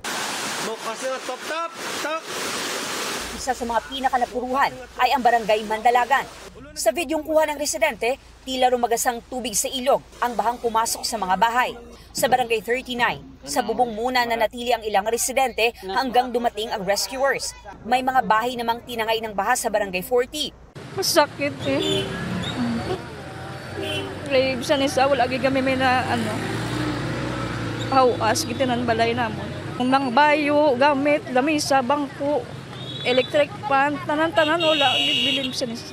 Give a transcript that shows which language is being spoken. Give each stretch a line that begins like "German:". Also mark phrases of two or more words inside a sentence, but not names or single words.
Filipino: Isa sa mga pinakanapuruhan ay ang barangay Mandalagan. Sa videong kuha ng residente, tila rumagasang tubig sa ilog ang bahang pumasok sa mga bahay. Sa barangay 39, sa bubong muna na natili ang ilang residente hanggang dumating ang rescuers. May mga bahay namang tinangay ng baha sa barangay 40. Masakit eh.
Hiligaynon: Bisa nisa, wala kami may na pahuas, gitinan balay namon. Mga bayo, gamit, lamisa, bangko,
English: electric fan,
Hiligaynon: tanan-tanan, wala, bilin sa nisa.